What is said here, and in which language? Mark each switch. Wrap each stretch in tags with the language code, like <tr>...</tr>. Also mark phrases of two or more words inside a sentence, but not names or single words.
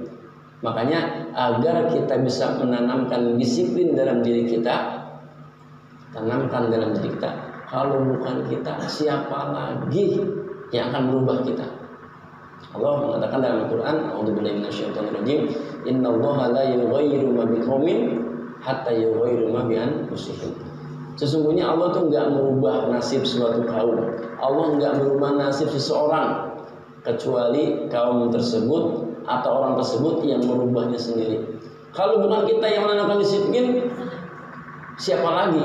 <id>Makanya agar kita bisa menanamkan disiplin dalam diri kita, tanamkan dalam diri kita. Kalau bukan kita, siapa lagi yang akan merubah kita? Allah mengatakan dalam Al-Quran,</id> <ar>أعوذ بالله من الشيطان الرجيم، إن الله لا يغير ما بقوم حتى يغيروا ما بأنفسهم.</ar> <id>Sesungguhnya Allah tuh enggak merubah nasib suatu kaum. Allah enggak merubah nasib seseorang kecuali kaum tersebut atau orang tersebut yang merubahnya sendiri. Kalau bukan kita yang menanamkan disiplin, siapa lagi?</id>